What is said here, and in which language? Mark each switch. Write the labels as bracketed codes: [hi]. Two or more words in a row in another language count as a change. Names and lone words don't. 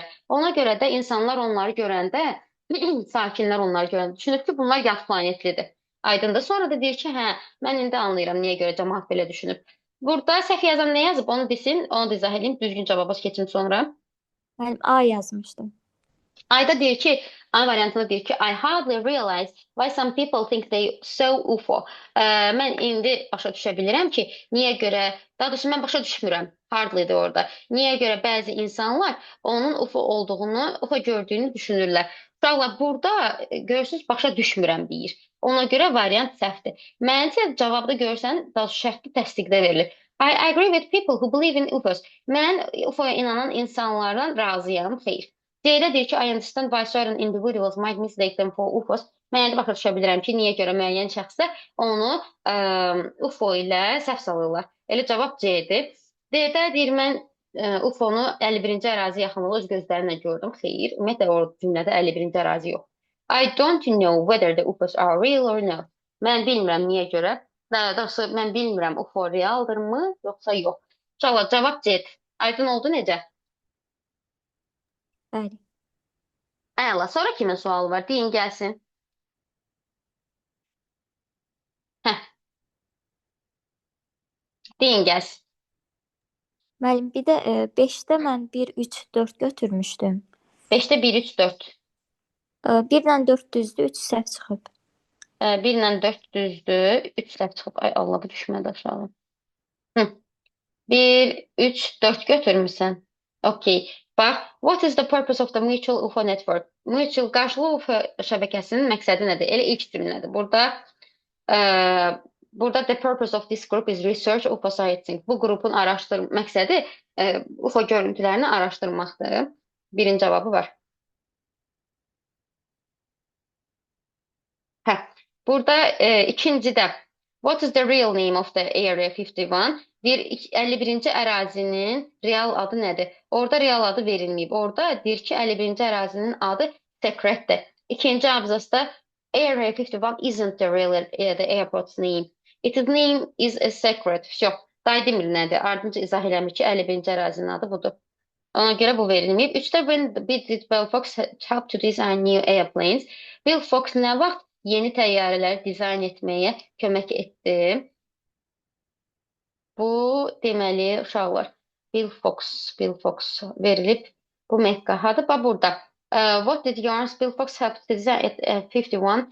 [az] Ona görə də insanlar onları görəndə, sakinlər onları görəndə düşünür ki, bunlar yad planetlidir. Aydındır. Sonra da deyir ki, hə, mən indi anlayıram niyə görə cəmaat belə düşünür. Burada səhv yazan nə yazıb, onu desin, onu da izah edeyim, düzgün cavaba keçim sonra. Mən A yazmışdım. Ayda deyir ki, A variantında deyir ki, [en] I hardly realize why some people think they so UFO. [az] Mən indi başa düşə bilirəm ki, niyə görə, daha doğrusu mən başa düşmürəm. Hardly-dir orada. Niyə görə bəzi insanlar onun UFO olduğunu, UFO gördüyünü düşünürlər. Uşaqlar burada görürsünüz başa düşmürəm deyir. Ona görə variant səhvdir. Məncə cavabda görsən, daha şərtli təsdiqdə verilir. [en] I agree with people who believe in UFOs. [az] Mən UFO-ya inanan insanlardan razıyam. Xeyr. C-də deyir ki, [en] I understand why certain individuals might mistake them for UFOs. [az] Mən indi başa düşə bilirəm ki, niyə görə müəyyən şəxslər onu UFO ilə səhv salırlar. Elə cavab C-dir. D-də deyir, mən UFO-nu 51-ci ərazi yaxınlığı öz gözlərimlə gördüm. Xeyr, ümumiyyətlə o cümlədə 51-ci ərazi yox. [en] I don't know whether the UFOs are real or not. [az] Mən bilmirəm niyə görə. Daha doğrusu mən bilmirəm UFO realdırmı, yoxsa yox. Uşaqlar, cavab C-dir. Aydın oldu necə? Bəli. Əla, sonra kimin sualı var? Deyin gəlsin. Heh. Deyin gəlsin. Müəllim, bir də 5-də mən 1, 3, 4 götürmüşdüm. 5-də 1, 3, 4. 1 ilə 4 düzdür, 3 səhv çıxıb. 1 ilə 4 düzdür, 3 səhv çıxıb. Ay Allah, bu düşmədi aşağı. 1, 3, 4 götürmüsən. Okay. Bax, [en] what is the purpose of the mutual UFO network? [az] Mutual qarşılıqlı UFO şəbəkəsinin məqsədi nədir? Elə ilk cümlədir. [en] Burada the purpose of this group is research UFO sighting. [az] Bu qrupun məqsədi UFO görüntülərini araşdırmaqdır. Birinci cavabı var. Burada ikincidə [en] what is the real name of the Area 51? [az] 51-ci ərazinin real adı nədir? Orada real adı verilməyib. Orada deyir ki, 51-ci ərazinin adı secretdir. İkinci abzasda [en] Area 51 isn't the real the airport's name. Its name is a secret. [az] Yox, daha demir nədir? Ardınca izah eləmir ki, 51-ci ərazinin adı budur. Ona görə bu verilməyib. [en] 3-də when did Bill Fox help to design new airplanes? [az] Bill Fox nə vaxt yeni təyyarələri dizayn etməyə kömək etdi? Bu deməli uşaqlar Bill Fox verilib. Bu Mekkahadır. Bax burada. [en] What did Bill Fox help to design at 51?